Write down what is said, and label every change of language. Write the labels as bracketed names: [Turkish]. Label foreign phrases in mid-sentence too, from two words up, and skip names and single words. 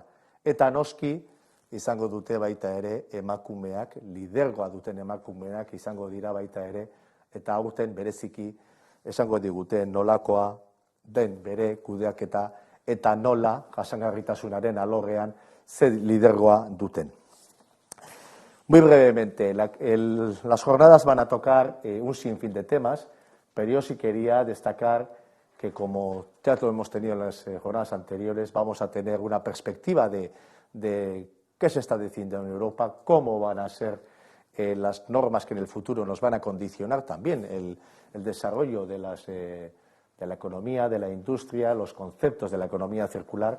[Basque] Eta noski izango dute baita ere emakumeak, lidergoa duten emakumeak izango dira baita ere, eta aurten bereziki esango digute nolakoa den bere kudeaketa eta nola jasangarritasunaren alorrean ze lidergoa duten. [Spanish] Muy brevemente, las jornadas van a tocar un sinfín de temas, pero yo sí quería destacar que, como ya lo hemos tenido en las jornadas anteriores, vamos a tener una perspectiva de qué se está diciendo en Europa, cómo van a ser las normas que en el futuro nos van a condicionar también el desarrollo de la economía, de la industria, los conceptos de la economía circular.